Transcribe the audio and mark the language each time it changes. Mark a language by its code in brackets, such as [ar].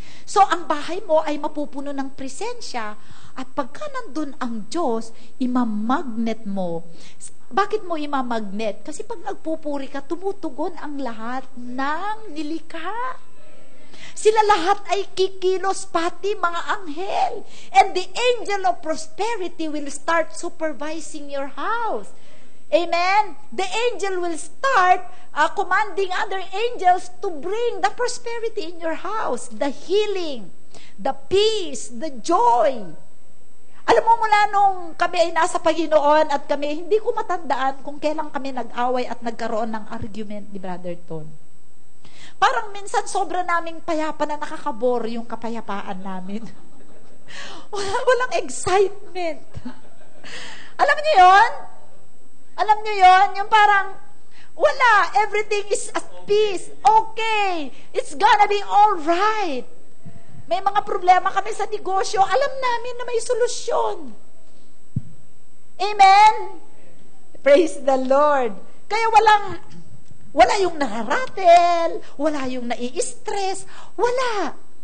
[tl] So, ang bahay mo ay mapupuno ng presensya, at pagka nandun ang Diyos, imamagnet mo. Bakit mo imamagnet? Kasi pag nagpupuri ka, tumutugon ang lahat ng nilikha. Sila lahat ay kikilos, pati mga anghel. [en] And the angel of prosperity will start supervising your house. Amen? The angel will start commanding other angels to bring the prosperity in your house, the healing, the peace, the joy. [tl] Alam mo, mula nung kami ay nasa Panginoon at kami, hindi ko matandaan kung kailan kami nag-away at nagkaroon ng argument ni Brother Ton. Parang minsan sobra naming payapa na nakakabore yung kapayapaan namin. Walang excitement. Alam niyo yon? Alam niyo yon? Yung parang, wala, [en] everything is at peace. Okay, it's gonna be all right. [tl] May mga problema kami sa negosyo, alam namin na may solusyon. Amen? [en] Praise the Lord. [tl] Kaya wala yung nararatel, wala yung nai-stress, wala.